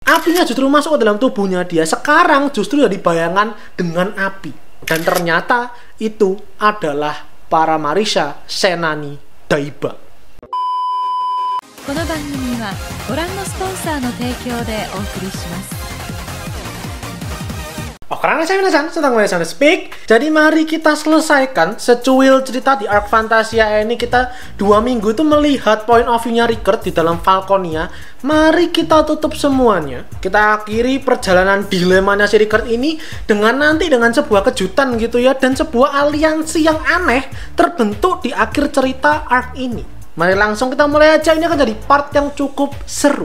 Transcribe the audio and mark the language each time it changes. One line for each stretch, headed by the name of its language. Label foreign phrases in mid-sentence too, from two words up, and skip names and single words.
Indonesian: Apinya justru masuk ke dalam tubuhnya dia. Sekarang justru jadi bayangan dengan api. Dan ternyata itu adalah Paramarisha Senani Daiba.
Japanese: この番組はご覧のスポンサーの提供でお送りします。
Indonesian: Karena saya minasan, sedang minasan speak. Jadi mari kita selesaikan secuil cerita di Arc Fantasia ini. Kita 2 minggu itu melihat
English: point of view-
Indonesian: nya Rickert di dalam Falconia. Mari kita tutup semuanya. Kita akhiri perjalanan dilemanya si Rickert ini dengan sebuah kejutan gitu ya, dan sebuah aliansi yang aneh terbentuk di akhir cerita Arc ini. Mari langsung kita mulai aja, ini akan jadi part yang cukup seru.